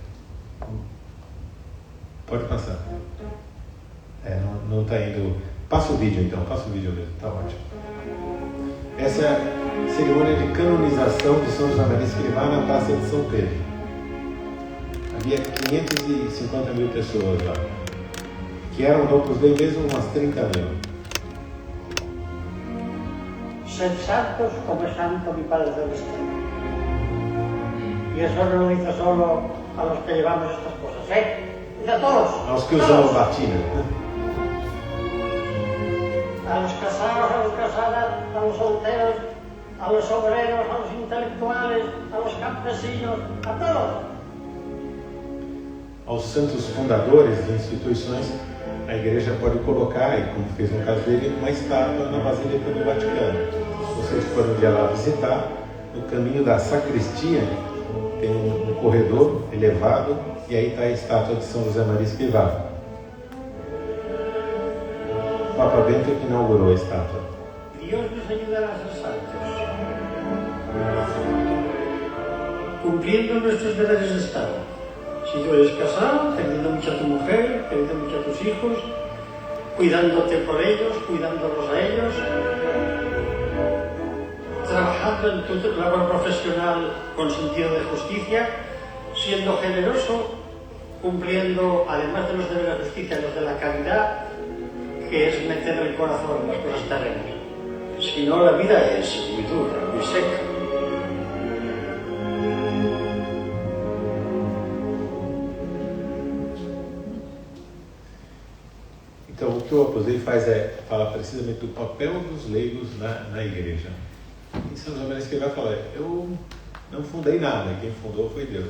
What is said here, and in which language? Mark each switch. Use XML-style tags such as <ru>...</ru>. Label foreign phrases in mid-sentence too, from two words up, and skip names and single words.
<pt>Pode passar. Não está indo. Passa o vídeo então, passa o vídeo mesmo, está ótimo. Essa é a cerimônia de canonização de São José Maria Escrivá na Praça de São Pedro. Havia 550 mil pessoas lá, que eram do Opus Dei mesmo umas 30 mil.</pt> <es>Sed santos como santo mi Padre Celestial. Y eso no lo dice solo a los que llevamos estas cosas, dice a todos.</es> <pt>Aos que usamos batina.</pt> <es>A los casados, a las casadas, a los solteros, a los obreros, a los intelectuales, a los campesinos, a todos.</es> <pt>Aos santos fundadores de instituições, a igreja pode colocar, e como fez no caso dele, uma estátua na Basílica do Vaticano. Se vocês forem um dia lá visitar, no caminho da sacristia tem um corredor elevado e aí está a estátua de São José Maria Escrivá. O Papa Bento que inaugurou a estátua.</pt> <es>Dios nos ayudará a ser santos, cumpliendo nuestros deberes de Estado. Si tú eres casado, queriendo mucho a tu mujer, queriendo mucho a tus hijos, cuidándote por ellos, cuidándolos a ellos, trabajando en tu labor profesional con sentido de justicia, siendo generoso, cumpliendo, además de los de la justicia, los de la caridad, que es meter el corazón en las cosas terrenas. Si no, la vida es muy dura, muy seca.</es> <pt>Então, o que o Opus Dei faz é falar precisamente do papel dos leigos na igreja. E São José Maria Escrivá fala, eu não fundei nada, quem fundou foi Deus.</pt>